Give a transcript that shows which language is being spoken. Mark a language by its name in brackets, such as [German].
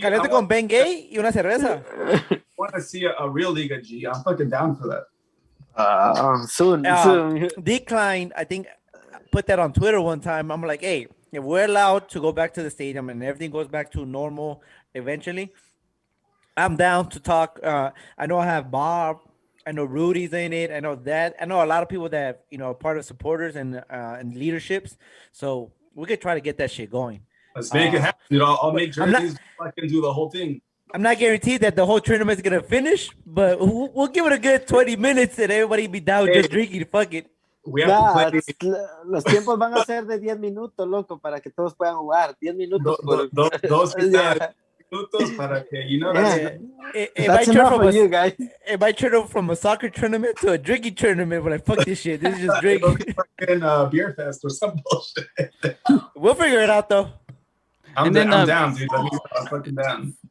[Spanish] Caliente con Ben Gay y una cerveza. [English] Want to see a real Liga G. I'm fucking down for that. Soon, soon. Decline, I think, put that on Twitter one time. I'm like, hey, if we're allowed to go back to the stadium and everything goes back to normal eventually, I'm down to talk. I know I have Bob. I know Rudy's in it. I know that. I know a lot of people that are part of supporters and leaderships. So we could try to get that shit going. Let's make it happen, dude. I'll make jerseys. Fucking do the whole thing. I'm not guaranteed that the whole tournament is gonna finish, but we'll give it a good 20 minutes and everybody be down just drinking. Fuck it. We have to play. [Spanish] Los tiempos van a ser de 10 minutos, loco, para que todos puedan jugar. 10 minutos. Dos minutos para que, [English] That's enough for you guys. It might turn over from a soccer tournament to a drinking tournament, but like, fuck this shit. This is just drinking. Fucking beer fest or some bullshit. We'll figure it out, though. I'm down, dude. I'm fucking down.